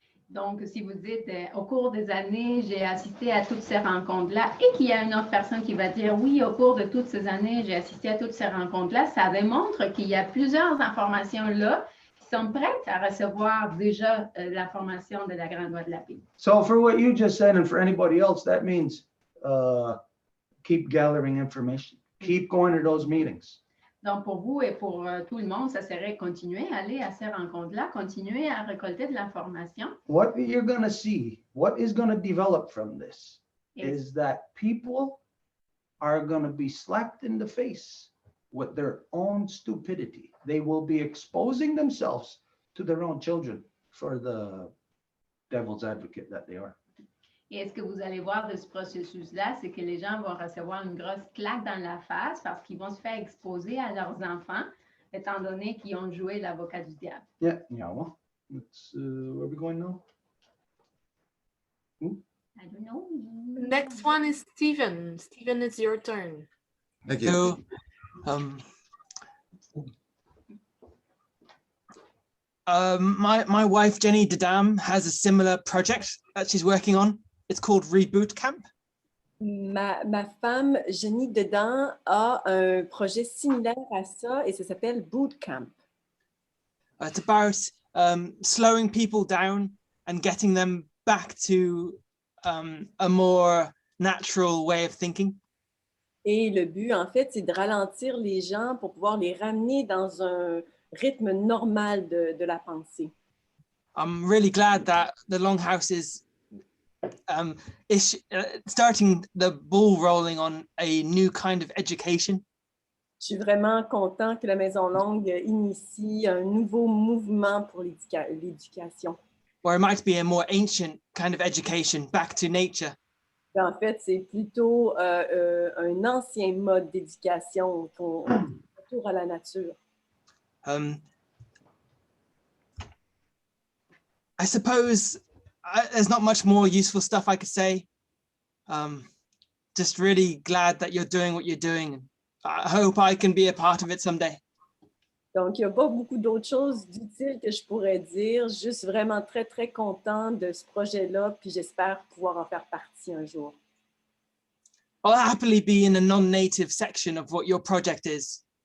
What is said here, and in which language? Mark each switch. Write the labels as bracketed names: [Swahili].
[French] Donc, si vous dites, au cours des années, j'ai assisté à toutes ces rencontres-là et qu'il y a une autre personne qui va dire, oui, au cours de toutes ces années, j'ai assisté à toutes ces rencontres-là, ça démontre qu'il y a plusieurs informations là qui sont prêtes à recevoir déjà l'information de la grande loi de la paix. [English] So for what you just said and for anybody else, that means keep gathering information, keep going to those meetings. [French] Donc, pour vous et pour tout le monde, ça serait continuer à aller à ces rencontres-là, continuer à récolter de l'information. [English] What you're going to see, what is going to develop from this [French] Et, [English] is that people are going to be slapped in the face with their own stupidity. They will be exposing themselves to their own children for the devil's advocate that they are. [French] et ce que vous allez voir de ce processus-là, c'est que les gens vont recevoir une grosse claque dans la face parce qu'ils vont se faire exposer à leurs enfants, étant donné qu'ils ont joué l'avocat du diable. [English] Yeah, well, let's, where are we going now? I don't know. Next one is Stephen. Stephen, it's your turn. Thank you. So, my wife Jenny Dedam has a similar project that she's working on. It's called Reboot Camp. [French] Ma femme, Jenny Dedam, a un projet similaire à ça et ça s'appelle Boot Camp. [English] It's about slowing people down and getting them back to a more natural way of thinking. [French] Et le but, en fait, c'est de ralentir les gens pour pouvoir les ramener dans un rythme normal de la pensée. [English] I'm really glad that the Longhouse is starting the ball rolling on a new kind of education. [French] Je suis vraiment content que la Maison Longue initie un nouveau mouvement pour l'éducation. [English] Or it might be a more ancient kind of education, back to nature. [French] En fait, c'est plutôt un ancien mode d'éducation retour à la nature. [English] I suppose there's not much more useful stuff I could say. Just really glad that you're doing what you're doing. I hope I can be a part of it someday. [French] Donc, il n'y a pas beaucoup d'autres choses d'utiles que je pourrais dire. Juste vraiment très, très content de ce projet-là, puis j'espère pouvoir en faire partie un jour. [English] I'll happily be in a non-native section of what your project is.